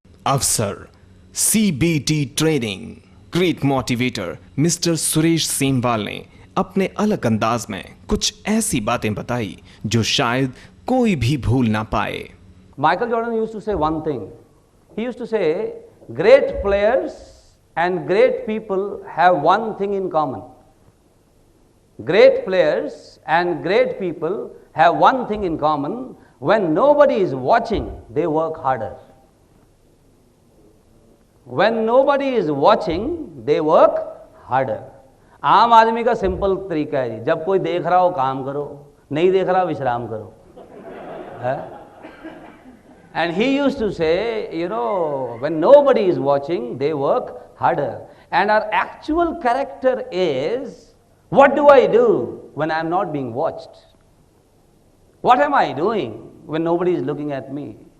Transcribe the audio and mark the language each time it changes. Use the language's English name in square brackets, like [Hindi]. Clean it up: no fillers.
[Hindi] अवसर CBT training. Great motivator mister Suresh Semwal ने अपने अलग अंदाज में कुछ ऐसी बातें बताई जो शायद कोई भी भूल ना पाए। [English] Michael Jordan used to say one thing. He used to say, great players and great people have one thing in common. Great players and great people have one thing in common. When nobody is watching, they work harder. When nobody is watching, they work harder. [Hindi] आम आदमी का simple तरीका है जी, जब कोई देख रहा हो काम करो, नहीं देख रहा विश्राम करो, है? [English] And he used to say, when nobody is watching, they work harder. And our actual character is, what do I do when I am not being watched? What am I doing when nobody is looking at me?